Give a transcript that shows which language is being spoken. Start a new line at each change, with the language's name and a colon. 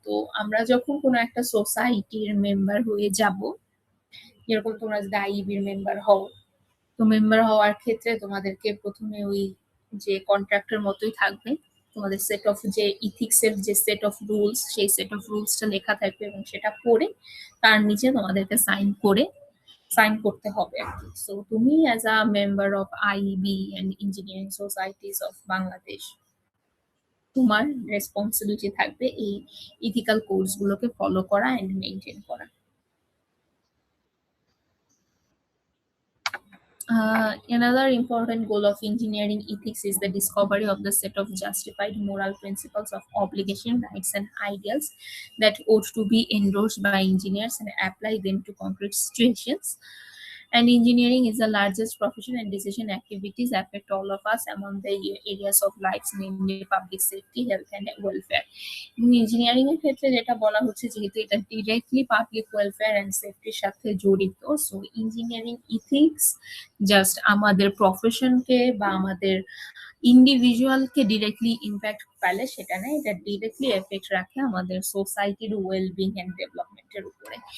Bangla: তো আমরা যখন কোনো একটা সোসাইটির মেম্বার হয়ে যাব, যেরকম তোমরা যদি আইবির মেম্বার হও, তো মেম্বার হওয়ার ক্ষেত্রে তোমাদেরকে প্রথমে ওই যে কন্ট্রাক্টের মতোই থাকবে, তোমাদের সেট অফ যে ইথিক্স এর যে সেট অফ রুলস, সেই সেট অফ রুলসটা লেখা থাকবে এবং সেটা পড়ে তার নিচে তোমাদেরকে সাইন করতে হবে আর কি। সো তুমি
English: as a member of IB and engineering societies of Bangladesh,
Bangla: তোমার রেসপন্সিবিলিটি থাকবে এই ইথিক্যাল কোর্স গুলোকে ফলো করা এন্ড মেনটেন করা।
English: Another important goal of engineering ethics is the discovery of the set of justified moral principles of obligation, rights, and ideals that ought to be endorsed by engineers and apply them to concrete situations. And engineering is the largest profession, and decision activities affect all of us among the areas of life, namely public safety, health, and welfare.
Bangla: Engineering এর ক্ষেত্রে যেটা বলা হচ্ছে, যেহেতু এটা directly public welfare and সেফটির সাথে জড়িত, সো ইঞ্জিনিয়ারিং ইথিক্স জাস্ট আমাদের প্রফেশনকে বা আমাদের ইন্ডিভিজুয়ালকে ডিরেক্টলি ইম্প্যাক্ট ফেলে সেটা না, এটা ডিরেক্টলি এফেক্ট রাখে আমাদের সোসাইটির ওয়েলবিং এন্ড ডেভেলপমেন্টের উপরে।